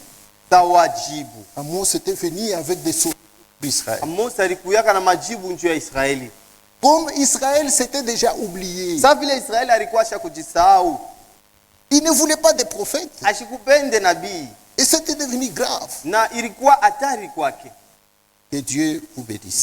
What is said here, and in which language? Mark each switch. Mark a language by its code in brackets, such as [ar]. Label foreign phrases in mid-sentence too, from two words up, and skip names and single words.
[fr] Amos était venu avec des solutions d'Israël. Comme Israël s'était déjà oublié, il ne voulait pas de prophètes. Et c'était devenu grave. [sw] Na ilikuwa hatari kwake. [fr] Que Dieu vous bénisse.